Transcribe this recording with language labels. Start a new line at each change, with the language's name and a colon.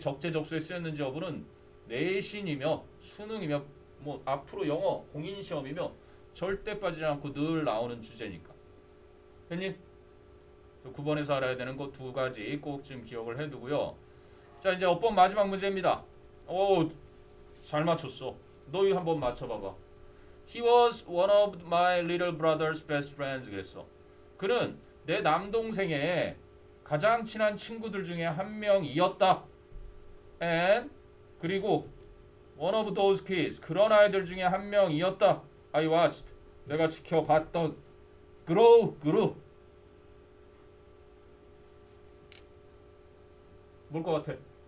Korean: 적재적소에 쓰였는지 여부는 내신이며 수능이며 뭐 앞으로 영어 공인 시험이며 절대 빠지지 않고 늘 나오는 주제니까. 됐니? 9번에서 알아야 되는 거 두 가지 꼭 좀 기억을 해두고요. 자, 이제 어법 마지막 문제입니다. 오, 잘 맞췄어. 너 이거 한번 맞춰봐봐.
English: He was one of my little brother's best friends.
Korean: 그랬어. 그는 내 남동생의 가장 친한 친구들 중에 한 명이었다.
English: And
Korean: 그리고
English: one of those kids.
Korean: 그런 아이들 중에 한 명이었다.
English: I watched.
Korean: 내가 지켜봤던.
English: grew.
Korean: 뭘 것 같아?